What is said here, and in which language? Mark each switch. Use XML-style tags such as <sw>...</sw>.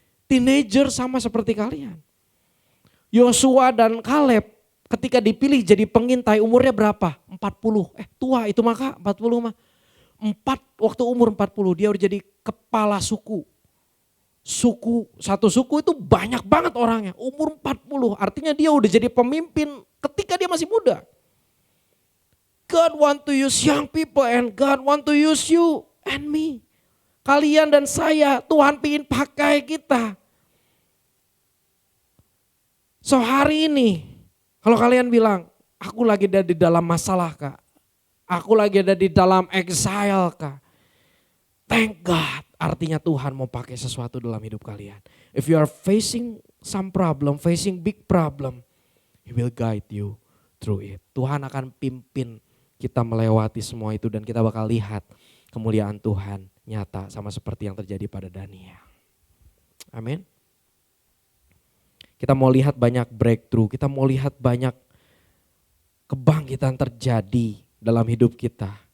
<id>Teenager sama seperti kalian. Yosua dan Kaleb ketika dipilih jadi pengintai umurnya berapa? 40. Tua itu maka 40 mah. Waktu umur 40 dia udah jadi kepala suku. Satu suku itu banyak banget orangnya. Umur 40 artinya dia udah jadi pemimpin ketika dia masih muda.</id> <en>God want to use young people and God want to use you and me.</en> <id>Kalian dan saya, Tuhan ingin pakai kita. So hari ini, kalau kalian bilang, aku lagi ada di dalam masalah kak. Aku lagi ada di dalam exile kak.</id> <en>Thank God,</en> <id>artinya Tuhan mau pakai sesuatu dalam hidup kalian.</id> <en>If you are facing some problem, facing big problem, He will guide you through it.</en> <id>Tuhan akan pimpin kita melewati semua itu dan kita bakal lihat kemuliaan Tuhan nyata sama seperti yang terjadi pada Daniel. Amin. Kita mau lihat banyak breakthrough, kita mau lihat banyak kebangkitan terjadi dalam hidup kita.</id>